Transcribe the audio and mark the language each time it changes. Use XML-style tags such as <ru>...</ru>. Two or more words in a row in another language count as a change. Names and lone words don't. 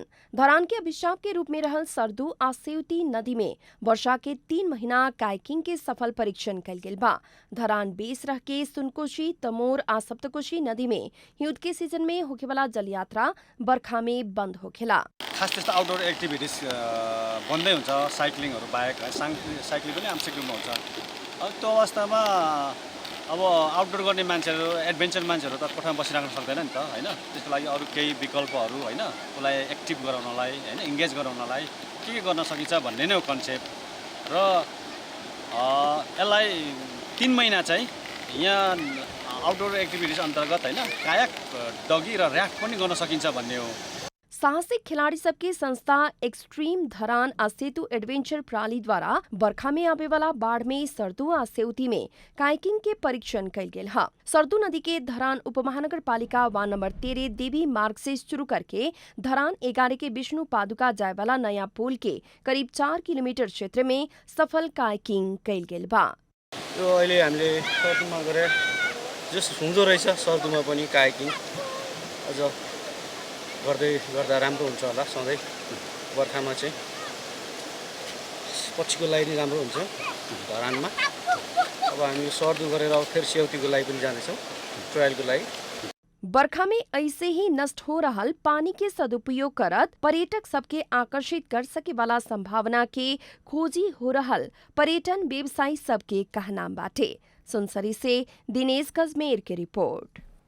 <bho>धरान के अभिशाप के रूप में रहल सरदू आ सेउती नदी में वर्षा के 3 महीना काइकिंग के सफल परीक्षण कैल गेल बा। धरान बेस रह के सुनकोशी, तमोर आ सप्तकोशी नदी में हिउद के सीजन में होखेवाला जल यात्रा बरखा में बंद होखेला।</bho> <ne>खास त्यस्तो</ne> <en>outdoor activities</en> <ne>बन्दै हुन्छ, साइक्लिङहरू बाहेक साइक्लिङ पनि आमसिकमा हुन्छ। अब त्यो अवस्थामा अब आउटडोर गर्ने मान्छेहरू, एडभेन्चर मान्छेहरू त कोठामा बसिराख्न सक्दैन नि त हैन। त्यसको लागि अरू केही विकल्पहरू हैन, उसलाई एक्टिभ गराउनलाई हैन, इन्गेज गराउनलाई के गर्न सकिन्छ भन्ने नै हो कन्सेप्ट। र यसलाई 3 महिना चाहिँ यहाँ</ne> <en>outdoor activities</en> <ne>अन्तर्गत हैन कायाक, डगी र र्याफ्ट पनि गर्न सकिन्छ भन्ने हो।</ne> <bho>साहसिक खिलाड़ी सबके संस्था एक्सट्रीम धरान आ सेतु एडवेंचर प्रणाली द्वारा बरखा में आवे वाला बाढ़ में सरदू आ सेउती में काइकिंग के परीक्षण कैल गेल है। सरदू नदी के धरान उपमहानगर पालिका वार्ड नंबर 13 देवी मार्ग से शुरू करके धरान 11 के विष्णु पादुका जाए वाला नया पुल के करीब 4 किलोमीटर क्षेत्र में सफल काइकिंग कैल गेल बा।</bho> <ne>यो अहिले हामीले सरदुमा गरे जस हुँदो रहेछ, सरदुमा पनि काइकिङ अझ गर्दै गर्दा राम्रो हुन्छ होला। सधैँ बर्खामा चाहिँ पछिको लागि नि राम्रो हुन्छ धरानमा। अब हामी सरदु गरेर अब फेरि सेउतीको लागि पनि जानेछौँ ट्रायलको लागि।</ne> <bho>बरखा में ऐसे ही नष्ट हो रहल पानी के सदुपयोग करत पर्यटक सबके आकर्षित कर सके वाला संभावना के खोजी हो रहल पर्यटन व्यवसायी सबके कहनाम बाटे। सुनसरी से दिनेश गजमेर की रिपोर्ट।</bho>